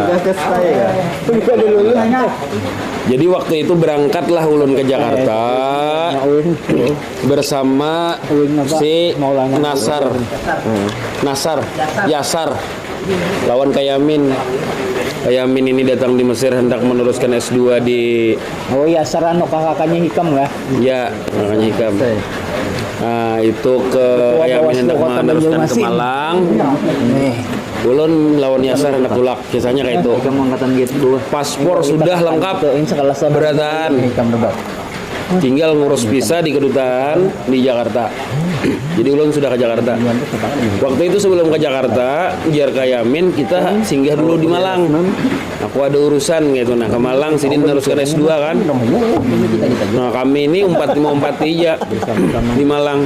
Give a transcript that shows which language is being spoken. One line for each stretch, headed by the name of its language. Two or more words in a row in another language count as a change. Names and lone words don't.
Indonesian: Jadi waktu itu berangkatlah ulun ke Jakarta bersama si Yasar lawan Kayamin. Kayamin ini datang di Mesir hendak meneruskan S2 di. Oh ya, Sarano kakaknya Hikam nggak? Ya, kakaknya Hikam. Nah itu ke Kayamin hendak meneruskan ke Malang.
Banjar: Ulun lawan Yasar hendak tulak, kisahnya kayak itu.
Indonesian: Paspor sudah lengkap, berataan. Tinggal ngurus visa di kedutaan di Jakarta. Jadi ulun sudah ke Jakarta. Waktu itu sebelum ke Jakarta, jar Kayamin kita singgah dulu di Malang. Aku ada urusan gitu. Nah ke Malang sini meneruskan S2 kan. Nah kami ini
Banjar: umpat aja
Indonesian: di Malang.